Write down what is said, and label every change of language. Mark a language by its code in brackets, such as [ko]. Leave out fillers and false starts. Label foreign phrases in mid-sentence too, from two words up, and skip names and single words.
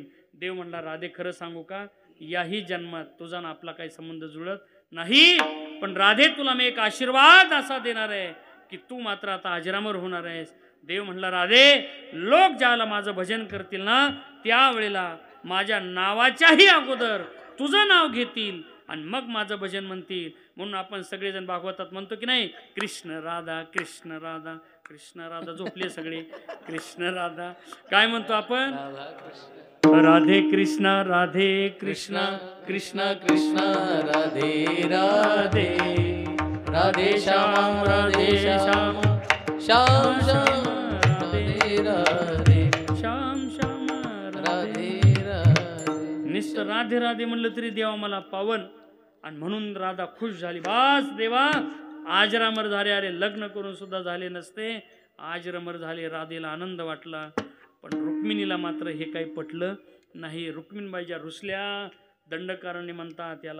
[mr] देव म्हणला, राधे खरं सांगू का, याही जन्मात तुझा ना आपला काही संबंध जुळत नाही, पण राधे तुला मी एक आशीर्वाद असा देणार आहे की तू मात्र आता अजरामर होणार आहेस. देव म्हणला, राधे लोक ज्याला माझं भजन करतील ना, त्यावेळेला माझ्या नावाच्याही अगोदर तुझं नाव घेतील आणि मग माझं भजन म्हणतील. म्हणून आपण सगळेजण भागवतात म्हणतो की नाही, कृष्ण राधा कृष्ण राधा कृष्ण राधा. झोपले सगळे, कृष्ण राधा. काय म्हणतो आपण, राधे कृष्ण राधे कृष्ण कृष्ण कृष्ण राधे राधे, राधे श्याम श्याम श्याम राधे राधे श्याम श्याम राधे राधे. निस्त राधे राधे म्हणलं तरी देवा मला पावन. आणि म्हणून राधा खुश झाली. बास देवा आजरामर झाले. अरे लग्न करून सुद्धा झाले नसते, आजरामर झाले. राधेला आनंद वाटला. पण रुक्मिणीला मात्र हे काही पटलं नाही. रुक्मिणबाईच्या रुसल्या, दंडकारणी म्हणतात त्याला.